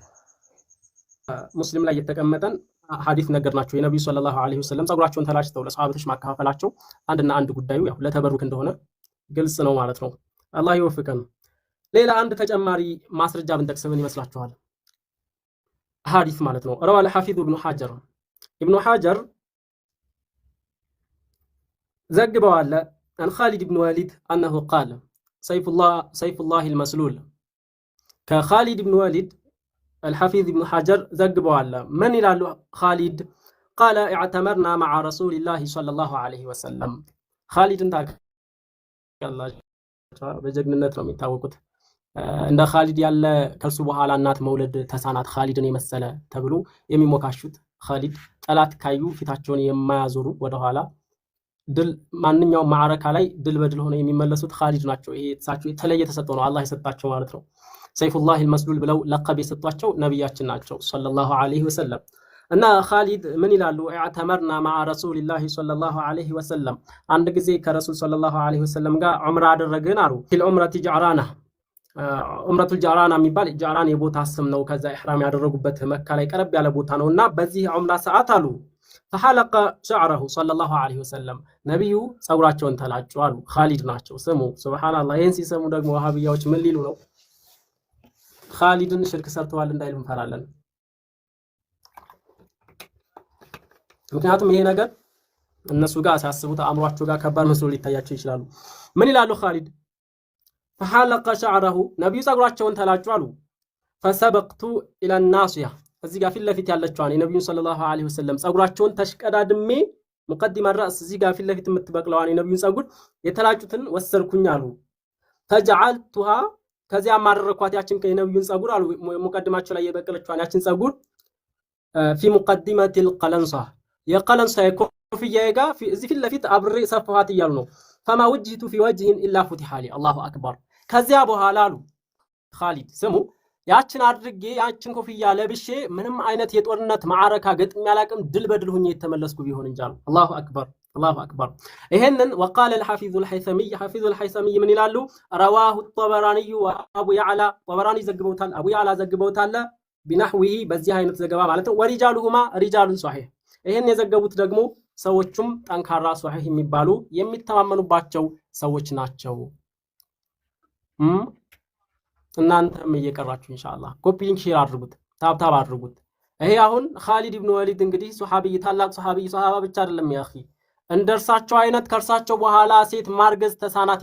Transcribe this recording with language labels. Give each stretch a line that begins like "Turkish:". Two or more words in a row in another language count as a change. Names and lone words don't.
Amharic: ሙስሊም ላይ የተቀመጠን ሐዲስ ነገርናቸው። የነብዩ
Arabic: صلى الله عليه وسلم
Amharic: ጸጉራቸውን ተላጭተው ለሰሃቦች ማካፈላቸው አንድና አንድ ጉዳዩ ያው ለተበሩክ እንደሆነ ግልጽ ነው ማለት ነው። አላህ ይወፍቀን። ሌላ አንድ ተጨማሪ ማስረጃ ብንጠቅስ ምን ይመስላችኋል? ሐዲስ ማለት ነው።
Arabic: رواه الحافظ ابن حجر
Amharic: ዘግበዋል
Arabic: عن خالد ابن الوليد أنه قال سيف الله المسلول
Amharic: ከኻሊድ ኢብኑ ወሊድ
Arabic: الحفيظ ابن حجر
Amharic: ዘግበዋል። ምን ይላሉ ኻሊድ?
Arabic: قال اعتمرنا مع رسول الله صلى الله عليه وسلم
Amharic: ኻሊድን ታውቃላችሁ፣ በጀግንነት ነው የሚታወቁት። እንደ ኻሊድ ያለ ከሱ በኋላ እናት መውለድ ተሳናት ኻሊድን የመሰለ ተብሎ የሚሞካሹት ኻሊድ ጠላት ካዩ ፊታቸውን የማያዞሩ ወደኋላ ድል ማንኛውም ማዕረካ ላይ ድል በድል ሆነው የሚመለሱት ኻሊድ ናቸው። ይሄ እሳቸው የተለየ ተሰጥኦ ነው አላህ የሰጣቸው ማለት ነው።
Arabic: سيف الله المسلول
Amharic: ብለው ለቀብ የሰጧቸው ነብያችን ናቸው
Arabic: صلى الله عليه وسلم።
Amharic: እና ኻሊድ ምን ይላሉ?
Arabic: اعتمرنا مع رسول الله صلى الله عليه وسلم
Amharic: አንድ ጊዜ ከረሱል
Arabic: صلى الله عليه وسلم
Amharic: ጋር ዑምራ አደረግን አሉ።
Arabic: في عمرة جعرانة عمرة الجعرانة
Amharic: የሚባል ጀዕራን የቦታ ስም ነው። ከዛ ኢህራም ያደረጉበት መካ ላይ ቀረብ ያለ ቦታ ነውና በዚህ ዑምራ ሰዓት አሉ
Arabic: فحلق شعره صلى الله عليه وسلم
Amharic: ነብዩ ጸጉራቸውን ተላጩ አሉ። ኻሊድ ናቸው ስሙ። ሱብሃንአላህ። ይሄን ሲሰሙ ደግሞ ወሃቢያዎች ምን ሊሉ ነው? ኻሊድን ሽርክ ሰርተዋል እንዳይሉ እንፈራለን። ምክንያቱም ይሄ ነገር እነሱ ጋር ሲያስቡት አእምሯቸው ጋር ከባድ መስሎ ሊታያቸው ይችላሉ። ምን ይላሉ ኻሊድ?
Arabic: فحلق شعره
Amharic: ነብዩ ጸጉራቸውን ተላጩ አሉ።
Arabic: فسبقت الى الناصيه
Amharic: እዚህ ጋር ፊት ለፊት ያለችዋን የነብዩን
Arabic: صلى الله عليه وسلم
Amharic: ጸጉራቸውን ተሽቀዳድሜ ሙቀዲማ ራስ እዚህ ጋር ፊት ለፊት የምትበቅለዋን የነብዩን ጸጉር የተላጩትን ወሰርኩኝ አሉ። فجعلتها ከዚያ ማረኳት ያችን የነብዩን ጸጉር አሉ ሙቀዲማቸው ላይ የበቀለችዋን ያችን ጸጉር
Arabic: في مقدمه القلنصه
Amharic: የቀለንሳ የኮፍያዬ ጋር እዚህ ፊት ለፊት አብሬ ሰፋኋት እያሉ ነው።
Arabic: فما وجهت في وجه الا فتح لي الله اكبر
Amharic: ከዚያ በኋላ አሉ ኻሊድ ስሙ ያችን አድርጌ ያችን ኮፍያ ለብሼ ምንም አይነት የጦርነት ማዕረካ ገጥም ያላቅም ድል በድል ሆኜ የተመለስኩ ቢሆን እንጂ አሉ።
Arabic: الله أكبر الله أكبر።
Amharic: ይሄንን
Arabic: وقال الحافظ الحيثمي حافظ الحيثمي
Amharic: ምን ይላሉ?
Arabic: رواه الطبراني وابو يعلى طبراني
Amharic: ዘግበውታል፣ አቡ ያዕላ ዘግበውታል بنحوه በዚህ አይነት ዘገባ ማለት ነው።
Arabic: ورجالهما رجال صحيح
Amharic: ይሄን የዘገቡት ደግሞ ሰዎቹም ጠንካራ ሷሂህ የሚባሉ የሚተማመኑባቸው ሰዎች ናቸው። እናንተም እየቀራችሁ ኢንሻአላህ
English: copy link share
Amharic: አድርጉት፣ ታብታብ አድርጉት። ይሄ አሁን ኻሊድ ኢብኑ ወሊድ እንግዲህ ሱሐቢይ ታላቅ ሱሐቢይ ሱሐባ ብቻ አይደለም ያኺ እንደርሳቸው አይነት ከርሳቸው በኋላ ሴት ማርገዝ ተሳናት